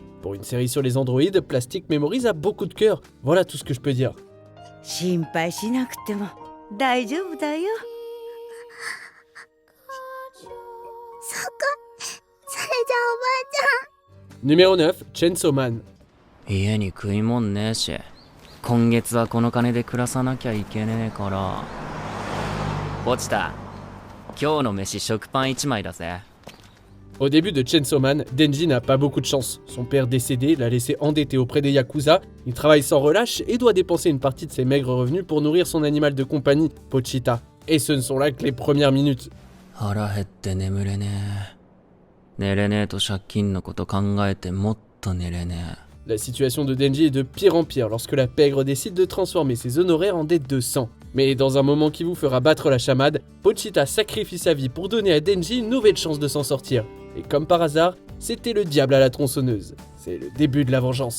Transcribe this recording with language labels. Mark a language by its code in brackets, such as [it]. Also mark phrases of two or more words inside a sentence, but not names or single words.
[fr] Pour une série sur les androïdes, Plastic Memories a beaucoup de cœur. Voilà tout ce que je peux dire. Numéro 9, Chainsaw Man. [ja] 家に食いもんねえし、今月はこの金で暮らさなきゃいけねえから。落ちた。今日の飯食パン1枚だぜ。 [fr] Au début de Chainsaw Man, Denji n'a pas beaucoup de chance. Son père décédé l'a laissé endetté auprès des Yakuza, il travaille sans relâche et doit dépenser une partie de ses maigres revenus pour nourrir son animal de compagnie, Pochita. Et ce ne sont là que les premières minutes. [ja] 腹減って眠れねえ。寝れねえと借金のこと考えてもっと寝れねえ。 [fr] La situation de Denji est de pire en pire lorsque la pègre décide de transformer ses honoraires en dette de sang. Mais dans un moment qui vous fera battre la chamade, Pochita sacrifie sa vie pour donner à Denji une nouvelle chance de s'en sortir. Et comme par hasard, c'était le diable à la tronçonneuse. C'est le début de la vengeance.